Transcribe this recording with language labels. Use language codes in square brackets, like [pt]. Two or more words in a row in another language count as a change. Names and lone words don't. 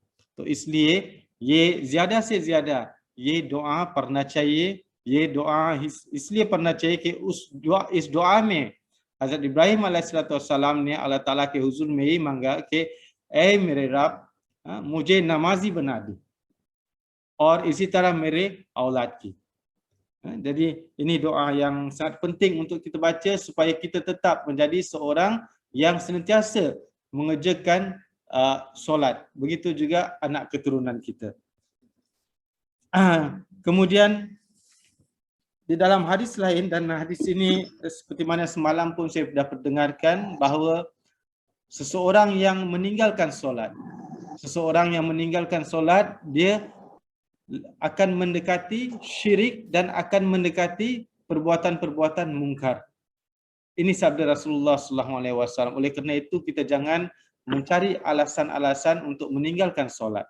[hi] तो इसलिए ये ज़्यादा से ज़्यादा ये दुआ पढ़ना चाहिए. ये दुआ इसलिए पढ़ना चाहिए कि इस दुआ में हज़रत इब्राहिम अलैहिस्सलाम ने अल्लाह ताला के हुजूर में ही मांगा कि ऐ मेरे रब, मुझे नमाजी बना दे और इसी तरह मेरे औलाद की. [ms] Jadi ini doa yang sangat penting untuk kita baca supaya kita tetap menjadi seorang yang senantiasa mengerjakan solat. Begitu juga anak keturunan kita. Kemudian di dalam hadis lain, dan hadis ini seperti mana semalam pun saya sudah perdengarkan, bahawa seseorang yang meninggalkan solat. Seseorang yang meninggalkan solat, dia akan mendekati syirik dan akan mendekati perbuatan-perbuatan mungkar. Ini sabda Rasulullah SAW. Oleh kerana itu kita jangan mencari alasan-alasan untuk meninggalkan solat.